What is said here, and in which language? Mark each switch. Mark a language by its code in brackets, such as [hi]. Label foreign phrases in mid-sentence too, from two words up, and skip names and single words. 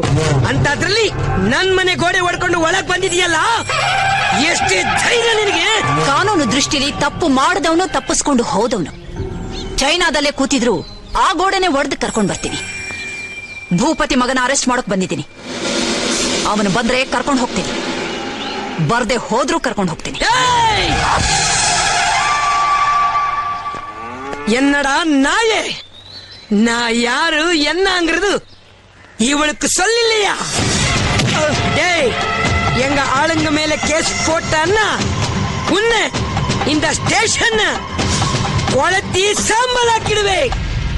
[kn] ಅಂತದ್ರಲ್ಲಿ ನನ್ ಮನೆ ಗೋಡೆ ಹೊಡ್ಕೊಂಡು ಒಳಗ್ ಬಂದಿದೆಯಲ್ಲ, ಎಷ್ಟೇ ಧೈರ್ಯ ನಿನಗೆ? ಕಾನೂನು ದೃಷ್ಟಿಲಿ ತಪ್ಪು ಮಾಡದವನು ತಪ್ಪಿಸ್ಕೊಂಡು ಹೋದವನು ಚೈನಾದಲ್ಲೇ ಕೂತಿದ್ರು ಆ ಗೋಡೆನೆ ಒಡೆದು ಕರ್ಕೊಂಡ್ ಬರ್ತೀನಿ. ಭೂಪತಿ ಮಗನ ಅರೆಸ್ಟ್ ಮಾಡೋಕ್ ಬಂದಿದ್ದೀನಿ. ಅವನು ಬಂದ್ರೆ ಕರ್ಕೊಂಡು ಹೋಗ್ತೀನಿ, ಬರ್ದೆ ಹೋದ್ರೂ ಕರ್ಕೊಂಡು ಹೋಗ್ತೀನಿ. [ta] என்னடா நாயே, நான் யாரு என்னங்கிறது இவளுக்கு சொல்லலையா? டேய், எங்க ஆளுங்க மேல கேஸ் போட்டான்னா உன்னை இந்த ஸ்டேஷன் கொளத்தி சாம்பலாக்கிடுவே.